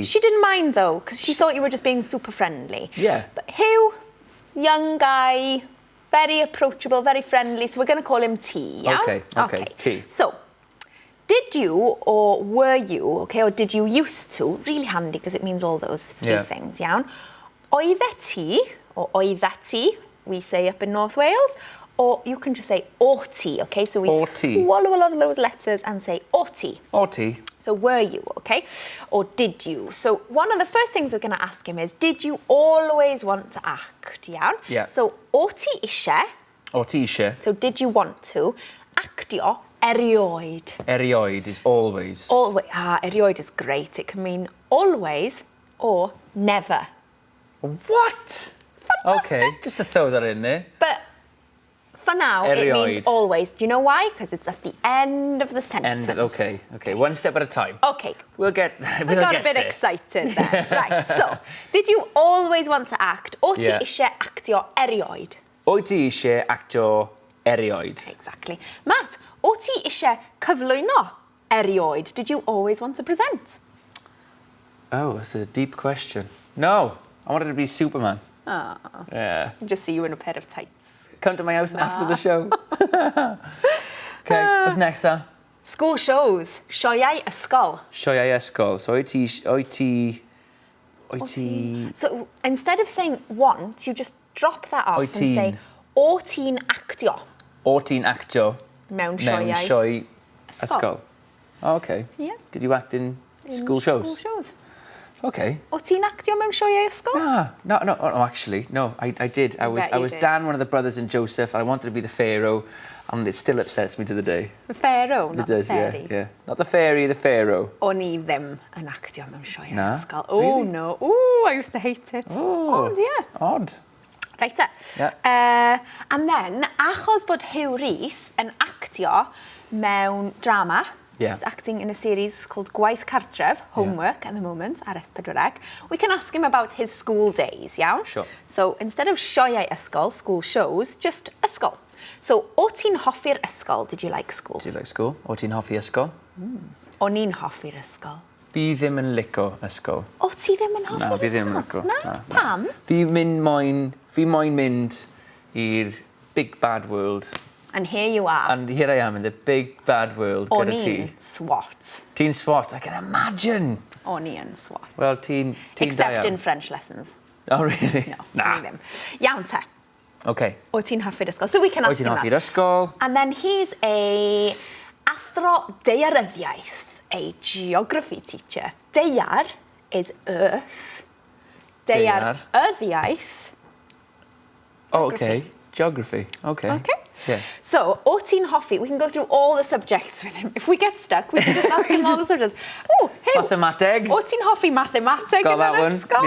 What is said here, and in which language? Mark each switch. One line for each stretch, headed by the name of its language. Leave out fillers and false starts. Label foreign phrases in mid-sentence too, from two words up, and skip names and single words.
English: She didn't mind though, because she thought you were just being super friendly. Yeah. But Huw, young guy, very approachable, very friendly, so we're going to call him T, yeah? Okay, T. So, did you or were you, or did you used to, really handy because it means all those three things, yeah?
Welsh: Oeddet ti, or oeddet ti,
English: we say up in North Wales, or you can just say orti, okay? So we swallow a lot of those letters and say orti.
Welsh: Orti.
English: So were you, okay? Or did you? So one of the first things we're going to ask him is, did you always want to act, yeah? Yeah.
Welsh: So orti isie. Orti isie.
English: So did you want to?
Welsh: Actio erioed.
English: Erioed is always. Always. Erioed is great. It can mean always or never. What? Fantastic. Okay, just to throw that in there. But for now,
Welsh: Erioed.
English: it means always. Do you know why? Because it's at the end of the sentence. Okay. One step at a time. Okay. We'll get I got a bit excited there. Right, so, did you always want to act?
Welsh: O't ti isie actio erioed? O't ti isie actio erioed?
English: Exactly.
Welsh: Matt, o't ti isie cyflwyno erioed?
English: Did you always want to present? Oh, that's a deep question. No, I wanted to be Superman. Oh. Yeah. Just see you in a pair of tights. Come to my house after the show. Okay, what's next, Sam? School shows.
Welsh: Sioeau ysgol. Sioeau ysgol. So o't ti...
English: So instead of saying want, you just drop that off and say
Welsh: o't ti'n actio. O't ti'n actio. Mewn sioeau ysgol.
English: Oh, okay. Yeah. Did you act in school shows? School shows. Okay.
Welsh: O't ti'n actio mewn sioeau ysgol?
English: No, actually. No, I did. I was Dan, one of the brothers, and Joseph, and I wanted to be the Pharaoh, and it still upsets me to the day. The Pharaoh, not the fairy? Yeah. Not the fairy, the Pharaoh.
Welsh: O'n i ddim yn actio mewn sioeau ysgol.
English: Oh, really? no. Oh, I used to hate it. Oh, Odd, yeah. Odd. Right, Yeah. and then,
Welsh: achos bod Huw Rhys yn actio mewn drama,
English: he's acting in a series called Gwaith Cartref, Homework at the moment, ar S4C, we can ask him about his school days, yeah? Sure. So, instead of
Welsh: sioeau ysgol,
English: school shows, just ysgol.
Welsh: So, o ti'n hoffi'r ysgol?
English: Did you like school? Did you like school?
Welsh: O ti'n hoffi ysgol? O'n i'n hoffi'r ysgol. Fi ddim yn lico ysgol. O ti ddim yn hoffi'r ysgol? Na, fi ddim yn lico. Na? Pam? Fi moyn mynd i'r
English: big bad world. And here you are. And here I am in the big bad world
Welsh: gyda ti. O'n i'n SWAT. Ti'n SWAT, I can imagine. O'n i'n SWAT. Well, ti'n
English: Except in French lessons. Oh, really? No, nah.
Welsh: ni ddim. Iawn te.
English: Okay.
Welsh: O ti'n hoffi'r ysgol?
English: So we can ask him that.
Welsh: O ti'n hoffi'r ysgol?
English: And then he's a
Welsh: athro daearyddiaeth,
English: a geography teacher. Daear is earth.
Welsh: Daearyddiaeth.
English: Oh, okay. Geography. Okay. Okay. Yeah.
Welsh: So, o ti'n hoffi,
English: we can go through all the subjects with him. If we get stuck, we can just ask him all the subjects. Oh, hey.
Welsh: Mathemateg. O ti'n hoffi mathemateg yn yr ysgol?